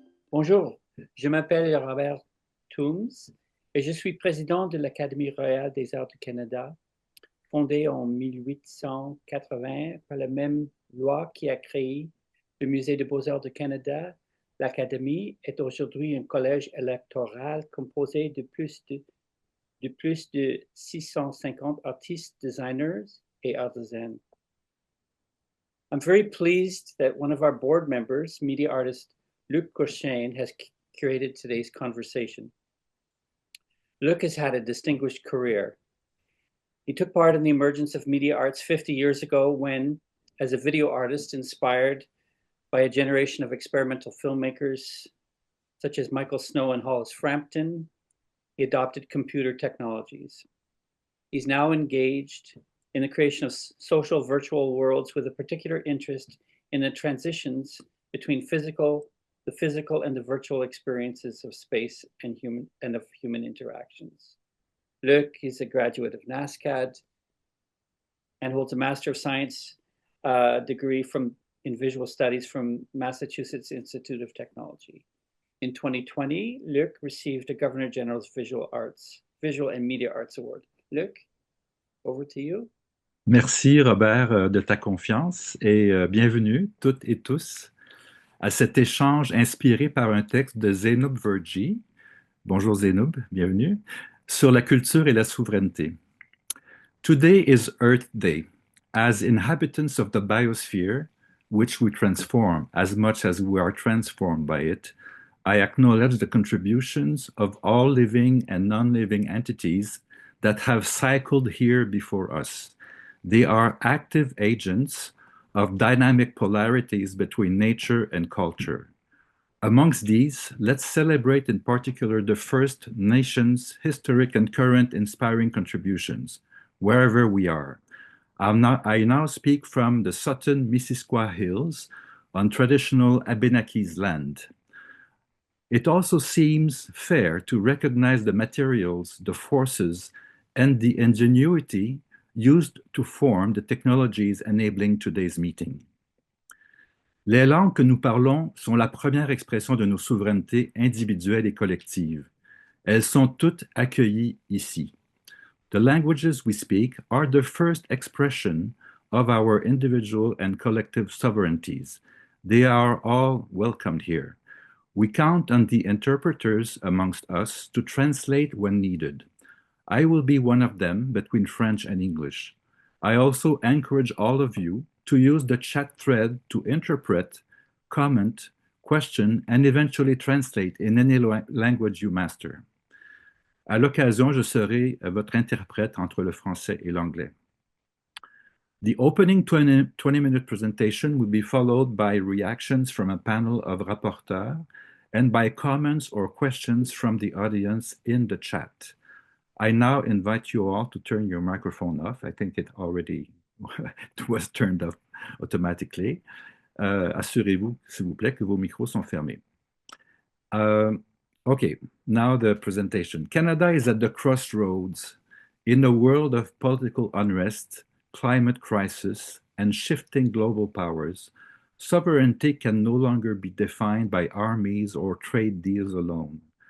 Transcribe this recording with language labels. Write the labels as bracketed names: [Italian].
[French] Bonjour, je m'appelle Robert Toombs et je suis président de l'Académie royale des arts du Canada, fondée en 1880 par la même loi qui a créé le Musée des beaux-arts du Canada. L'Académie est aujourd'hui un collège électoral composé de plus de 650 artistes, designers et artisans. [English] I'm very pleased that one of our board members, media artist Udo Schiemann, has curated today's conversation. Luc has had a distinguished career. He took part in the emergence of media arts 50 years ago when, as a video artist inspired by a generation of experimental filmmakers such as Michael Snow and Hollis Frampton, he adopted computer technologies. He's now engaged in the creation of social virtual worlds with a particular interest in the transitions between the physical and the virtual experiences of space and of human interactions. Luc is a graduate of NASCAD and holds a Master of Science degree in Visual Studies from Massachusetts Institute of Technology. In 2020, Luc received a Governor General's Visual and Media Arts Award. Luc, over to you. [French] Merci Robert de ta confiance et bienvenue toutes et tous à cet échange inspiré par un texte de Zainub Verjee, bonjour Zainub, bienvenue, sur la culture et la souveraineté. [English] Today is Earth Day. As inhabitants of the biosphere, which we transform as much as we are transformed by it, I acknowledge the contributions of all living and non-living entities that have cycled here before us. They are active agents of dynamic polarities between nature and culture. Amongst these, let's celebrate in particular the First Nations' historic and current inspiring contributions, wherever we are. I now speak from the Sutton Missisquoi Hills on traditional Abenakis land. It also seems fair to recognize the materials, the forces, and the ingenuity used to form the technologies enabling today's meeting. [French] Les langues que nous parlons sont la première expression de nos souverainetés individuelles et collectives. Elles sont toutes accueillies ici. [English] The languages we speak are the first expression of our individual and collective sovereignties. They are all welcomed here. We count on the interpreters amongst us to translate when needed. I will be one of them between French and English. I also encourage all of you to use the chat thread to interpret, comment, question, and eventually translate in any language you master. [French] À l'occasion, je serai votre interprète entre le français et l'anglais. [English] The opening 20-minute presentation will be followed by reactions from a panel of rapporteurs and by comments or questions from the audience in the chat. I now invite you all to turn your microphone off. I think it already was turned off automatically. [French] Assurez-vous, s'il vous plaît, que vos micros sont fermés. [English] Okay, now the presentation. Canada is at the crossroads in a world of political unrest, climate crisis, and shifting global powers. Sovereignty can no longer be defined by armies or trade deals alone.